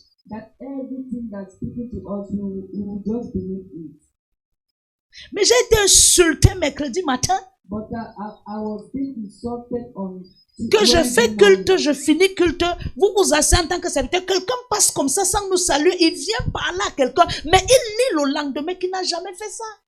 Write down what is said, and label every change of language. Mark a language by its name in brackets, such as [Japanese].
[English] That everything that's speaking to us, we will just believe it. [French] Mais j'ai été insulté mercredi matin. [English] But I was being insulted on. [French] Que je fais culte, je finis culte. Vous vous asseyez en tant que serviteur. Quelqu'un passe comme ça sans nous saluer. Il vient parler à quelqu'un, mais il lit le lendemain qu'il n'a jamais fait ça.